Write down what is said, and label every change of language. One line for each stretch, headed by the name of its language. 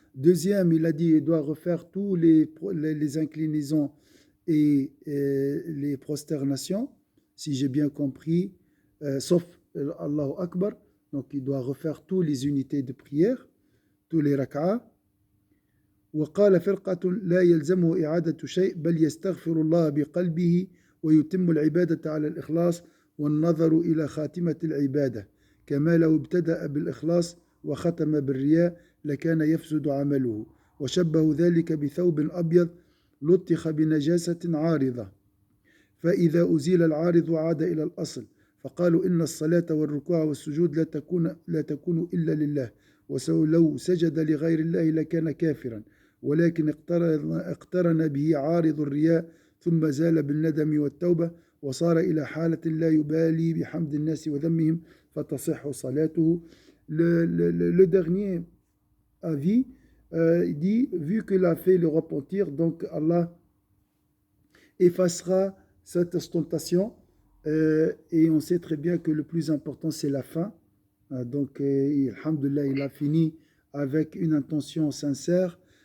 French: Deuxième, il a dit il doit refaire tous les inclinaisons et les prosternations, si j'ai bien compris, sauf Allahu Akbar. Donc il doit refaire toutes les unités de prière, tous les rak'a.
Arabic: وقال فرقة لا يلزمه إعادة شيء بل يستغفر الله بقلبه ويتم العبادة على الإخلاص والنظر إلى خاتمة العبادة كما لو ابتدأ بالإخلاص وختم بالرياء لكان يفسد عمله وشبه ذلك بثوب أبيض لطخ بنجاسة عارضة فإذا أزيل العارض عاد إلى الأصل فقالوا إن الصلاة والركوع والسجود لا تكون إلا لله ولو سجد لغير الله لكان كافرا ولكن اقترن به عارض الرياء ثم زال بالندم والتوبة وصار إلى حالة لا يبالي بحمد الناس وذمهم فتصح صلاته.
French: Le dernier avis dit, vu qu'il a fait le repentir, donc Allah effacera cette ostentation et on sait très bien que le plus important c'est la fin. Donc alhamdoulilah, il a fini avec une intention sincère.